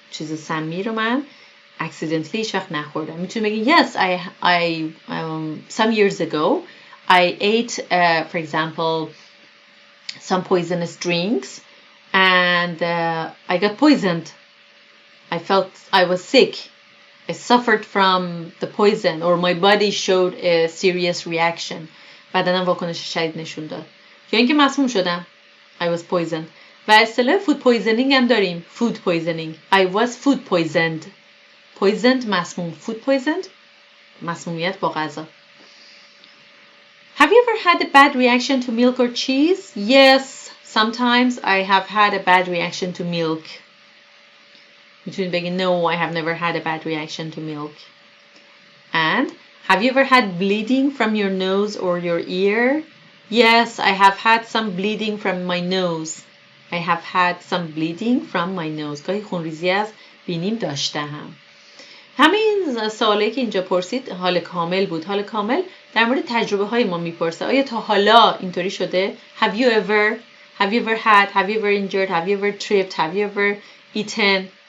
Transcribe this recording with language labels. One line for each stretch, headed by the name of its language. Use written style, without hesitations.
Persian: چیز سمی رو من accidentally هیچ وقت نخوردم. میتونی بگی
English: yes, I some years ago I ate for example some poisonous drinks and I got poisoned. I felt I was sick. I suffered from the poison or my body showed a serious reaction.
Persian: بدنم واکنش شدید نشون داد. یا اینکه مسموم شدم.
English: I was poisoned.
Persian: و اصطلاح
English: food poisoning
Persian: هم داریم.
English: Food poisoning. I was food poisoned. Poisoned مسموم. Food poisoned
Persian: مسمومیت با غذا.
English: Have you ever had a bad reaction to milk or cheese? Yes, sometimes I have had a bad reaction to milk.
Persian: میتونید بگید
English: no, I have never had a bad reaction to milk. And have you ever had bleeding from your nose or your ear? Yes, I have had some bleeding from my nose. I have had some bleeding from my nose.
Persian: گاهی خونریزی از بینیم داشتم. همه این سوالی که اینجا پرسید حال کامل بود. حال کامل در مورد تجربه های ما میپرسه. آیا تا حالا اینطوری شده؟
English: Have you ever had? Have you ever injured? Have you ever tripped? Have you ever eaten?